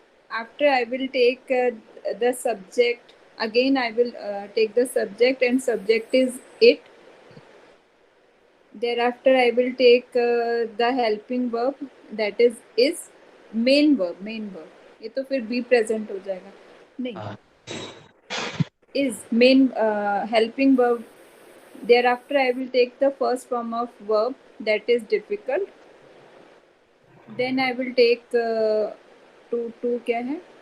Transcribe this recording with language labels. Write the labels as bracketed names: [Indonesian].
[English] After I will take the subject. Again, I will take the subject, and subject is it. Thereafter, I will take the helping verb, that is main verb. [Hindi] ये तो फिर [English] be present [Hindi] हो जाएगा. नहीं. हाँ. [English] Is main helping verb. Thereafter, I will take the first form of verb, that is difficult. Then I will take to [Hindi] क्या है?